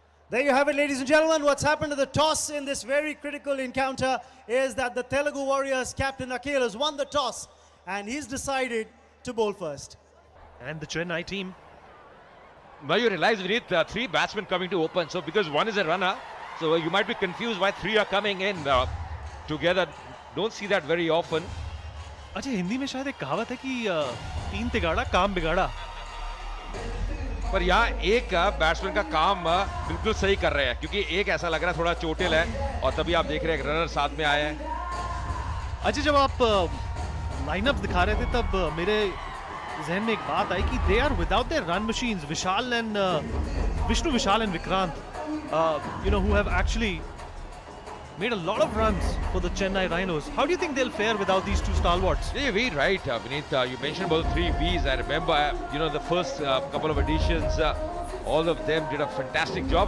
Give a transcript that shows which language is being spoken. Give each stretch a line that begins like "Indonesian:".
English: There you have it, ladies and gentlemen. What's happened to the toss in this very critical encounter is that the Telugu Warriors captain Akhil has won the toss and he's decided to bowl first. And the Chennai team. Now you realize we need 3 batsmen coming to open. So because one is a runner, so you might be confused why 3 are coming in together. Don't see that very often.
Hindi: अच्छा हिंदी में शायद एक कहावत है कि 3 तिगाड़ा काम बिगाड़ा. पर यहाँ एक बैट्समैन का काम बिल्कुल सही कर रहे हैं क्योंकि एक ऐसा लग रहा है थोड़ा चोटिल है और तभी आप देख रहे हैं एक रनर साथ में आए हैं. अच्छा जब आप लाइनअप दिखा रहे थे तब मेरे जहन में एक बात आई कि
English: They are without their run machines.
Hindi: Vishal and
English: Vishnu, Vishal and Vikrant, who have actually made a lot of runs for the Chennai Rhinos. How do you think they'll fare without these two stalwarts? Yeah, you're right, Vineet. You mentioned about the three Bs. I remember, the first couple of editions, all of them did a fantastic job.